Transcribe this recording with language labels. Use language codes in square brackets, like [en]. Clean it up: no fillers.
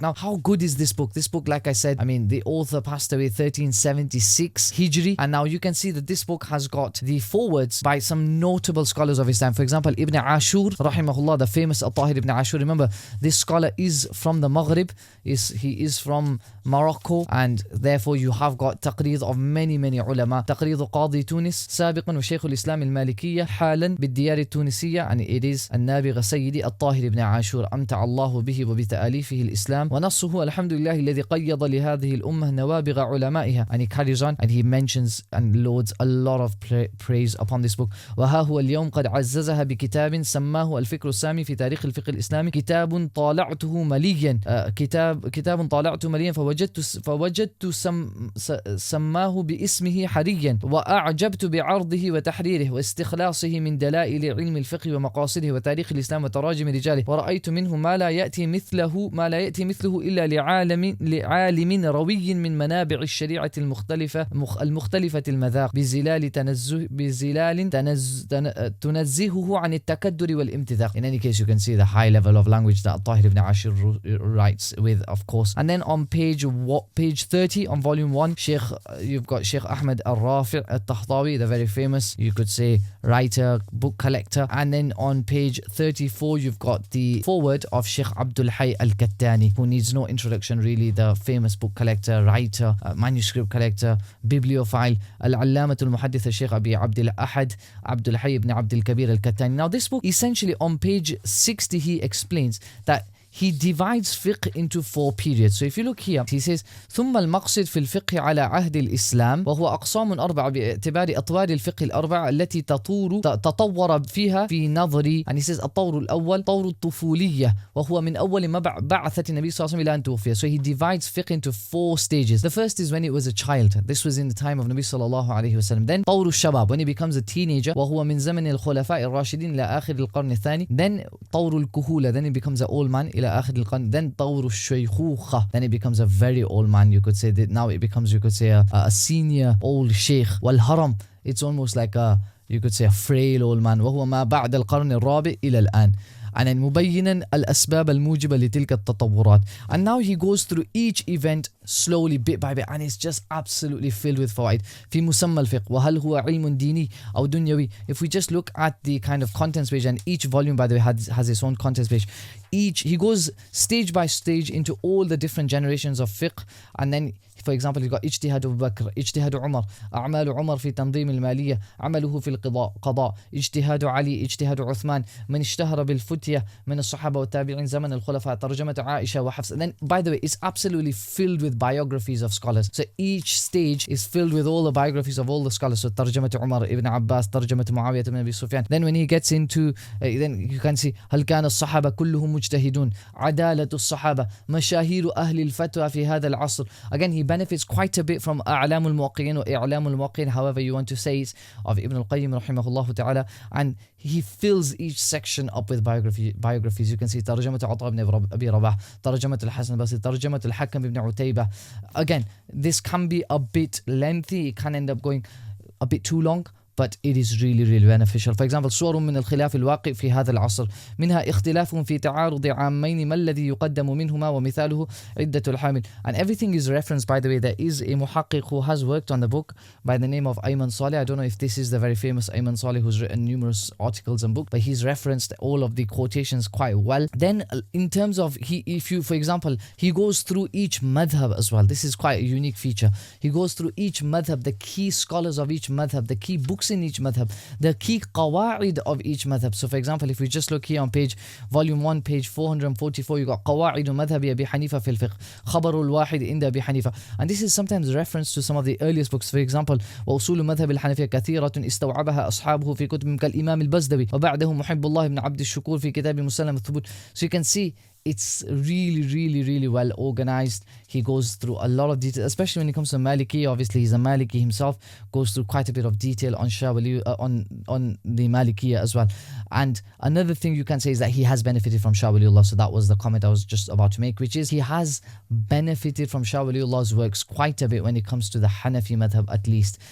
[en] Now, how good is this book? This book, like I said, I mean, the author passed away 1376 Hijri, and now you can see that this book has got the forewords by some notable scholars of Islam. For example, Ibn Ashur, rahimahullah, the famous Al-Tahir Ibn Ashur. Remember, this scholar is from the Maghrib, he is from Morocco, and therefore you have got taqreed of many ulama. [ar] تقريض قاضي تونس سابقا وشيخ الإسلام المالكية حالا بالديار التونسية, [en] and it is [ar] النابغة سيدي الطاهر بن عاشور أمتع الله به وبتأليفه الإسلام ونصه الحمد لله الذي قيض لهذه الأمة نوابغ علمائها. [en] And he carries on and he mentions and loads a lot of praise upon this book. [ar] وها هو اليوم قد عززها بكتاب سماه الفكر السامي في تاريخ الفقه الإسلامي. كتاب طالعته مليا كتاب طالعته مليا فوجدت سماه باسمه حريا وأعجبت بعرضه وتحريره واستخلاصه من دلائل علم الفقه ومقاصده وتاريخ الإسلام وتراجم رجاله, ورأيت منه ما لا يأتي مثله إلا لعالم روي من منابع الشريعة المختلفة المذاق بزلال تنزهه عن التكدر والامتذاق. [en] In any case, you can see the high level of language that Tahir ibn Ashur writes with, of course. And then on page 30 on volume 1, you've got Sheikh Ahmed al-Rafi' al-Tahtawi, the very famous, you could say, writer, book collector. And then on page 34 you've got the foreword of Sheikh Abdul Hayy al-Kattani, who needs no introduction really, the famous book collector, writer, manuscript collector, bibliophile, al-Allamat al-Muhaddith al-Sheikh Abi Abdul Ahad Abdul Hayy ibn Abdul Kabir al-Kattani. Now this book, essentially on page 60, he explains that he divides fiqh into 4 periods. So if you look here, he says [ar] ثم المقصد في الفقه على عهد الإسلام وهو أقسام 4 باعتبار أطوار الفقه الأربعة التي تطور فيها في نظري. [en] And he says [ar] الطور الأول طور الطفولية وهو من أول ما بعثت النبي صلى الله عليه وسلم إلى أن توفي. [en] So he divides fiqh into 4 stages. The first is when it was a child. This was in the time of Nabi sallallahu alayhi wasallam. [ar] Then طور الشباب, [en] when he becomes a teenager, [ar] وهو من زمن الخلفاء الراشدين إلى آخر القرن الثاني. [en] Then [ar] طور الكهولة, [en] then he becomes an old man [ar] إلى آخر القرن. [en] Then [ar] طور الشيخوخة, [en] then it becomes a very old man. You could say that now it becomes, you could say, a senior old sheikh. والهرم, it's almost like you could say a frail old man. [ar] وهو ما بعد القرن الرابع إلى الآن. [en] And then [ar] مبينا الأسباب الموجبة لتلك التطورات. [en] And now he goes through each event slowly bit by bit, and it's just absolutely filled with fawaid. [ar] في مسمى الفقه وهل هو علم ديني أو دنيوي. [en] If we just look at the kind of contents page, and each volume by the way has its own contents page, he goes stage by stage into all the different generations of fiqh. And then for example you've got [ar] اجتهاد أبو بكر, اجتهاد عمر, أعمال عمر في تنظيم المالية, عمله في القضاء, اجتهاد علي, اجتهاد عثمان, من اشتهر بالفتية من الصحابة والتابعين زمن الخلفاء, ترجمة عائشة وحفص. [en] And then by the way, it's absolutely filled with biographies of scholars. So each stage is filled with all the biographies of all the scholars. [ar] So ترجمة عمر ابن عباس, ترجمة معاوية بن أبي سفيان. [en] Then when he gets into then you can see [ar] هل كان الصحابة كلهم مجتهدون, عدالة الصحابة, مشاهير أهل الفتوى في هذا العصر. [en] Again, he benefits quite a bit from [ar] أعلام الموقعين وإعلام الموقعين, [en] however you want to say it, of Ibn al-Qayyim rahimahullah ta'ala. And he fills each section up with biographies. You can see [ar] ترجمة عطاء بن أبي رباح, ترجمة الحسن البصري, ترجمة الحكم بن عتيبة. [en] Again, this can be a bit lengthy, it can end up going a bit too long, but it is really really beneficial. For example, [ar] صور من الخلاف الواقع في هذا العصر, منها اختلاف في تعارض عامين ما الذي يقدم منهما ومثاله عدة الحامل. [en] And everything is referenced, by the way. There is a muhaqqiq who has worked on the book by the name of Ayman Saleh. I don't know if this is the very famous Ayman Saleh who's written numerous articles and books, but he's referenced all of the quotations quite well. Then in terms of if you, for example, he goes through each madhab as well. This is quite a unique feature. He goes through each madhab, the key scholars of each madhab, the key books in each madhab, the key qawaid of each madhab. So for example, if we just look here on volume 1, page 444, you got [ar] قواعد مذهب أبي حنيفة [en] في الفقه, خبر الواحد عند أبي حنيفة. And this is sometimes reference to some of the earliest books. For example, [ar] وأصول مذهب الحنفية كثيرة استوعبها أصحابه في كتب كالإمام البزدوي, وبعده محب الله بن عبد الشكور في كتاب مسلم الثبوت. [en] So you can see it's really well organized. He goes through a lot of detail, especially when it comes to Maliki. Obviously he's a Maliki himself, goes through quite a bit of detail on on the Malikiya as well. And another thing you can say is that he has benefited from Shah Waliullah. So that was the comment I was just about to make, which is he has benefited from Shah Waliullah's works quite a bit when it comes to the Hanafi madhab at least.